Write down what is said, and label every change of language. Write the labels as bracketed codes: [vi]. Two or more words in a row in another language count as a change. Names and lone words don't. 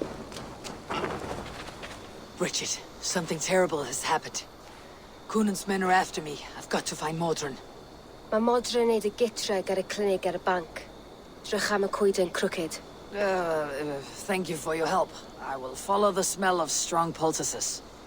[en] Bridget, something terrible has happened. Coonin's men are after me. I've got to find Modron. [cy] Mae Modron neud y gitreg ar y clinig ar y banc. Drych am y coeden crooked. [en] Thank you for your help. I will follow the smell of strong poultices.